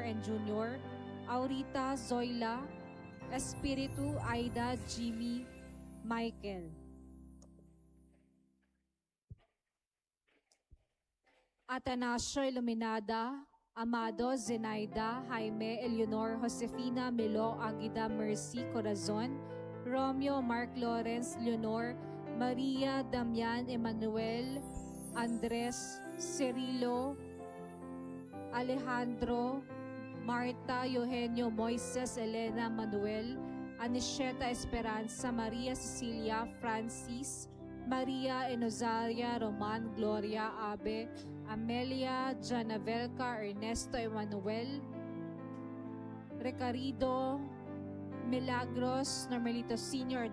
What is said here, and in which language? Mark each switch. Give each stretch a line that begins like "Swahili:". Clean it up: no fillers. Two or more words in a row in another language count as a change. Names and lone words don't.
Filipino: and Jr., Aurita Zoila, Espiritu Aida Jimmy Michael. Atanasio Iluminada, Amado Zenaida, Jaime Eleonor Josefina Melo Aguida Mercy Corazon, Romeo Mark Lawrence Leonor, Maria Damian Emmanuel, Andres Cirilo, Alejandro, Marta Eugenio Moises Elena Manuel, Anisheta Esperanza, Maria Cecilia Francis, Maria Enozaria Roman Gloria Abe, Amelia Janavelca Ernesto Emanuel, Recarido Milagros Normelito Sr.